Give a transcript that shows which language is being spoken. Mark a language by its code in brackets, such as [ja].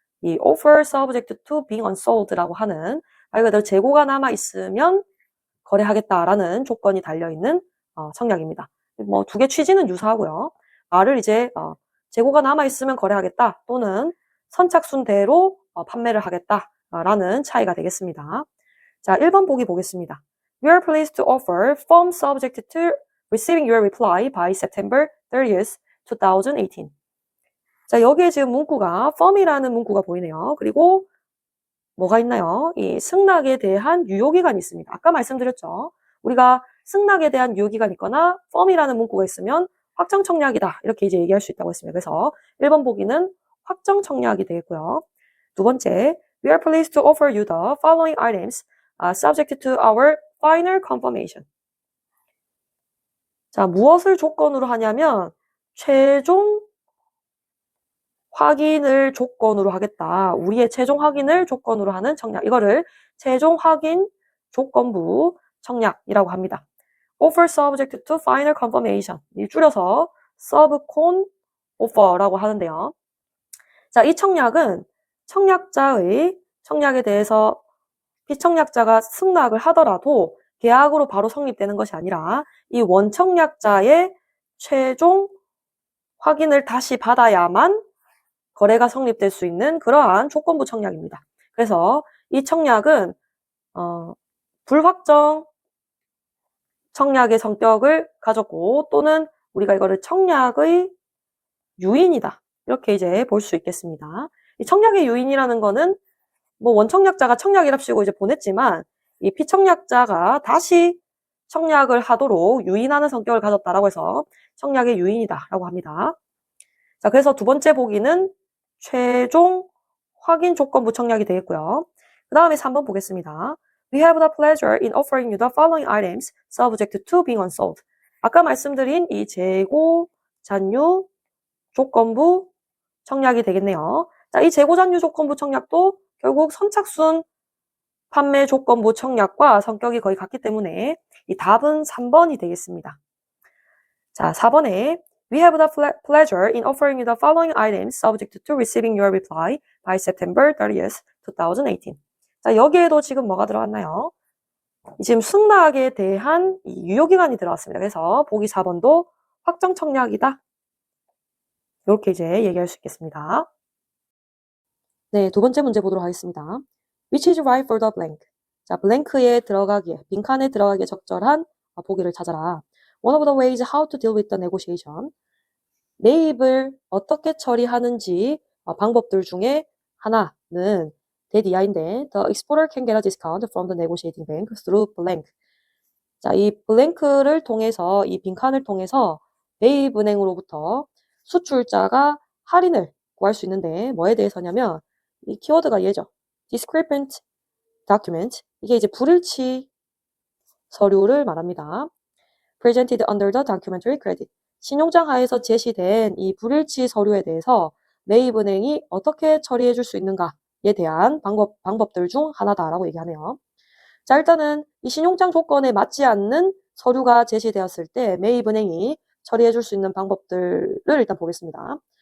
[ko] 이 [en] offer subject to being unsold [ko] 라고 하는 말 그대로 재고가 남아 있으면 거래하겠다라는 조건이 달려있는 청약입니다. 뭐 두 개 취지는 유사하고요. 말을 이제 재고가 남아 있으면 거래하겠다 또는 선착순대로 판매를 하겠다라는 차이가 되겠습니다. 자, 1번 보기 보겠습니다. [en] We are pleased to offer firm subject to receiving your reply by September 30th, 2018. [ko] 자, 여기에 지금 문구가 firm이라는 문구가 보이네요. 그리고 뭐가 있나요? 이 승낙에 대한 유효기간이 있습니다. 아까 말씀드렸죠. 우리가 승낙에 대한 유효기간이 있거나 firm이라는 문구가 있으면 확정 청약이다. 이렇게 이제 얘기할 수 있다고 했습니다. 그래서 1번 보기는 확정 청약이 되겠고요. 두 번째, [en] we are pleased to offer you the following items subject to our final confirmation. [ko] 자, 무엇을 조건으로 하냐면 최종 확인을 조건으로 하겠다. 우리의 최종 확인을 조건으로 하는 청약. 이거를 최종 확인 조건부 청약이라고 합니다. [en] Offer subject to final confirmation. [ko] 줄여서 subcon offer라고 하는데요. 자, 이 청약은 청약자의 청약에 대해서 피청약자가 승낙을 하더라도 계약으로 바로 성립되는 것이 아니라 이 원청약자의 최종 확인을 다시 받아야만 거래가 성립될 수 있는 그러한 조건부 청약입니다. 그래서 이 청약은 불확정 청약의 성격을 가졌고 또는 우리가 이거를 청약의 유인이다. 이렇게 이제 볼 수 있겠습니다. 이 청약의 유인이라는 거는 뭐 원청약자가 청약이랍시고 이제 보냈지만 이 피청약자가 다시 청약을 하도록 유인하는 성격을 가졌다라고 해서 청약의 유인이다라고 합니다. 자, 그래서 두 번째 보기는 최종 확인 조건부 청약이 되겠고요. 그 다음에 3번 보겠습니다. [en] We have the pleasure in offering you the following items subject to being unsold. [ko] 아까 말씀드린 이 재고 잔류 조건부 청약이 되겠네요. 자, 이 재고 잔류 조건부 청약도 결국 선착순 판매 조건부 청약과 성격이 거의 같기 때문에 이 답은 3번이 되겠습니다. 자, 4번에 [en] We have the pleasure in offering you the following items subject to receiving your reply by September 30th, 2018. [ko] 자, 여기에도 지금 뭐가 들어갔나요? 지금 승낙에 대한 유효기간이 들어왔습니다. 그래서 보기 4번도 확정 청약이다. 이렇게 이제 얘기할 수 있겠습니다. 네, 두 번째 문제 보도록 하겠습니다. [en] Which is right for the blank? [ko] 자, 블랭크에 들어가기에, 빈칸에 들어가기에 적절한 보기를 찾아라. [en] One of the ways how to deal with the negotiation. [ko] 매입을 어떻게 처리하는지 방법들 중에 하나는 대디아인데 [en] the exporter can get a discount from the negotiating bank through blank. [ko] 자, 이 블랭크를 통해서 이 빈칸을 통해서 매입은행으로부터 수출자가 할인을 구할 수 있는데 뭐에 대해서냐면 이 키워드가 얘죠. [en] discrepant document. [ko] 이게 이제 불일치 서류를 말합니다. [en] presented under the documentary credit. [ko] 신용장 하에서 제시된 이 불일치 서류에 대해서 매입은행이 어떻게 처리해 줄 수 있는가에 대한 방법들 중 하나다라고 얘기하네요. 자, 일단은 이 신용장 조건에 맞지 않는 서류가 제시되었을 때 매입은행이 처리해 줄 수 있는 방법들을 일단 보겠습니다.